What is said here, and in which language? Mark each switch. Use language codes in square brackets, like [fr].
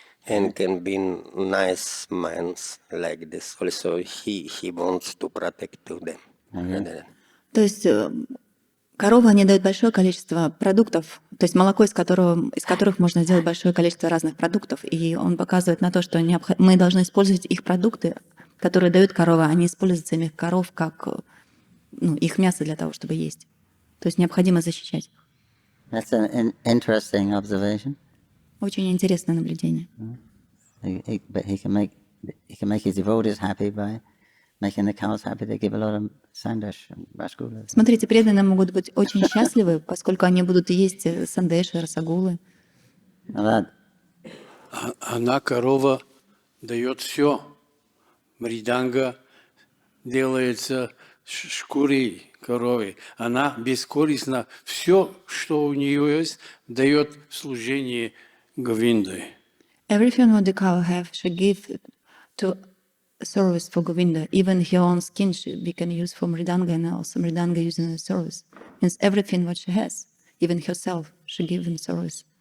[en] And can be nice minds like this. Also, he wants to protect to them. [ru] То есть коровы, они дают большое количество продуктов, то есть молоко, из которых можно сделать большое количество разных продуктов. И он показывает на то, что мы должны использовать их продукты, которые дают коровы, а не использовать самих коров как их мясо для того, чтобы есть. То есть необходимо защищать. [en] That's an interesting observation. [ru] Очень интересное наблюдение. [en] But he can make he can make his devotees happy by making the cows happy. They give a lot of sandesh and rasgullas. [ru] Смотрите, преданные могут быть очень счастливы, поскольку они будут есть сандеши, расагулы. Она, корова, дает все. Мриданга делается шкурой коровы. Она бескорыстно все, что у нее есть, дает в служении Говинды. [en] Everything what the cow have, she give to service for Govinda. Even her own skin we can use for Mridanga, and also Mridanga using the service. Means everything what she has, even herself, she give in service.